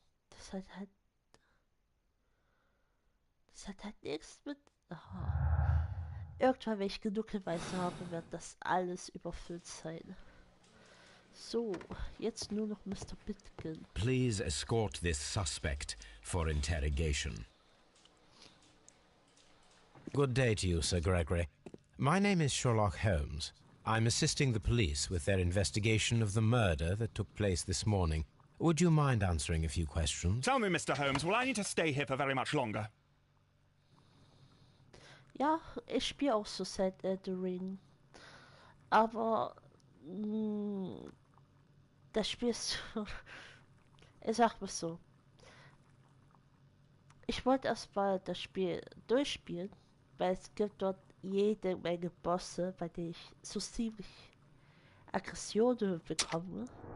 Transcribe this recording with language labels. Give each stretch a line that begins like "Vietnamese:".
German: Das hat halt nichts mit... Aha. Irgendwann, wenn ich genug Hinweise habe, wird das alles überfüllt sein. So, jetzt nur noch Mr. Beginn.
English: Please escort this suspect for interrogation. Good day to you, Sir Gregory. My name is Sherlock Holmes. I'm assisting the police with their investigation of the murder that took place this morning. Would you mind answering a few questions? Tell me, Mr. Holmes, will I need to stay here for very much longer?
German: Ja, ich spiele auch so seit The Ring. Aber das Spiel ist so, ich sag mal so. Ich wollte erstmal das Spiel durchspielen, weil es gibt dort jede Menge Bosse, bei denen ich so ziemlich Aggressionen bekomme.